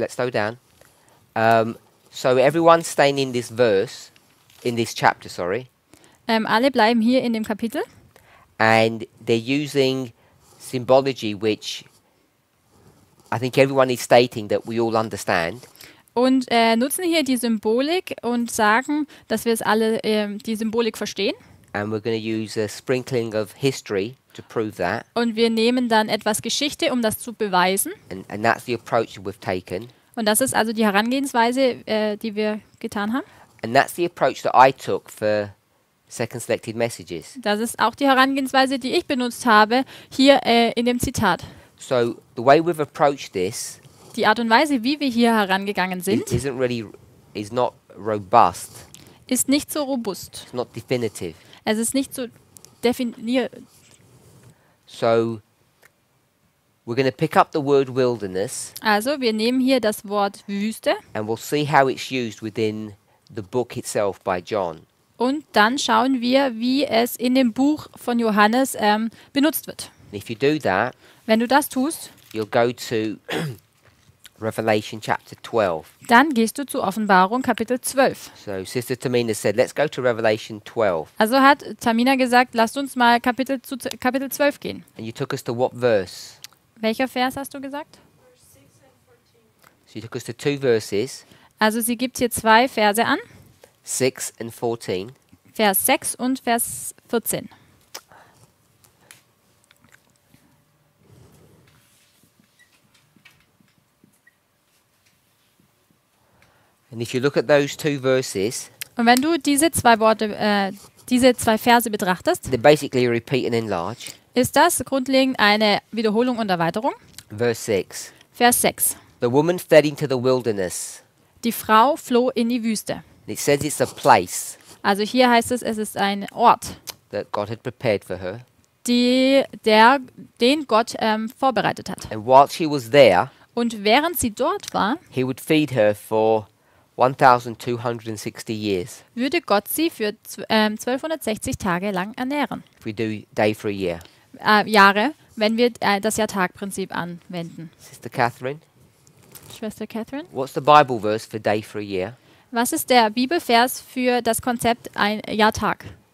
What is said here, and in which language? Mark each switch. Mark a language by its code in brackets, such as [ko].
[en] Let's slow down. So everyone's staying in this verse, in this chapter, sorry, [de] Alle bleiben hier in dem Kapitel [en] and they're using symbology which I think everyone is stating that we all understand. [de] und nutzen hier die Symbolik und sagen, dass wir es alle die Symbolik verstehen. [en] And we're going to use a sprinkling of history to prove that. [de] Und wir nehmen dann etwas Geschichte, um das zu beweisen. [en] And that's the approach that we've taken. [de] Und das ist also die Herangehensweise, die wir getan haben. [en] And that's the approach that I took for second selected messages. [de] Das ist auch die Herangehensweise, die ich benutzt habe, hier in dem Zitat. [en] So the way we've approached this [de] Die Art und Weise, wie wir hier herangegangen sind, [en] is not robust. [de] ist nicht so robust. [en] It's not definitive. [de] Es ist nicht so definiert. [en] So we're going to pick up the word wilderness, [de] Also, wir nehmen hier das Wort Wüste [en] and we'll see how it's used within the book itself by John. [de] und dann schauen wir, wie es in dem Buch von Johannes benutzt wird. [en] And if you do that, [de] Wenn du das tust, [en] you'll go to Revelation chapter 12. [de] dann gehst du zu Offenbarung Kapitel 12. [en] So Sister Tamina said, let's go to Revelation 12. [de] Also hat Tamina gesagt, lasst uns mal Kapitel 12 gehen. [en] And you took us to what verse? [de] Welcher Vers hast du gesagt? [en] verse 6 and 14. So you took us to two verses, [de] Also sie gibt hier zwei Verse an, [en] 6 and 14. [de] Vers 6 und Vers 14. [en] And if you look at those two verses, [de] Und wenn du diese zwei Worte, diese zwei Verse betrachtest, [en] they're basically a repeat and enlarge. [de] ist das grundlegend eine Wiederholung und Erweiterung. [en] Verse 6. [de] Vers 6. [en] The woman fled into the wilderness. [de] Die Frau floh in die Wüste. [en] And it says it's a place [de] Also hier heißt es, es ist ein Ort, [en] that God had prepared for her. [de] den Gott vorbereitet hat. [en] And while she was there, [de] Und während sie dort war, [en] he would feed her for 1,260 years. [de] würde Gott sie für 1260 Tage lang ernähren. [en] If we do day for a year. [de] Jahre, wenn wir das Jahrtagprinzip anwenden. [en] Sister Catherine, [de] Schwester Catherine, [en] what's the Bible verse for day for a year? [de] was ist der Bibelvers für das Konzept ein Jahrtag?